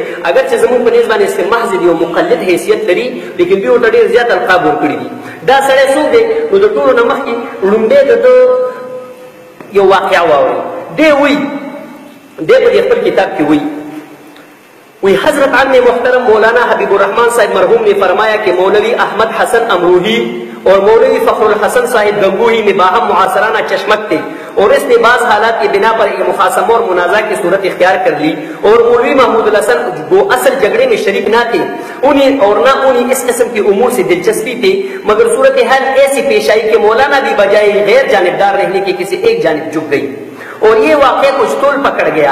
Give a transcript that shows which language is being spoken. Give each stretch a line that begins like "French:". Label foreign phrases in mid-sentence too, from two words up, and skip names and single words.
Pashto: اگر چې زموږ په نیز باندې صرف محض دی او مقلد حیثیت لري، لیکن دوی ورته ډېر زیات القاب ورکړي دي. دا سړی څوک دی؟ نو د ټولو نه مخکې لومړی د ده یو واقعه واورئ. دی وایي دی په دې خپل کتاب کې وایي
Urdu: حضرت عم محترم مولانا حبیب الرحمان صاحب مرحوم نے فرمایا کہ مولوی احمد حسن امروہی اور مولوی فخر الحسن صاحب گنگوہی میں باہم معاصرانہ چشمک تھے اور اس نے بعض حالات کی بنا پر ایک مخاصمہ اور منازعہ کی صورت اختیار کر لی اور مولوی محمود الحسن وہ اصل جھگڑے میں شریک نہ تھے انہیں اور نہ انہیں اس قسم کی امور سے دلچسپی تھی، مگر صورتحال ایسی پیش آئی کہ مولانا بھی بجائے غیر جانبدار رہنے کے کسی ایک جانب جھک گئی اور یہ واقعہ کچھ طول پکڑ گیا.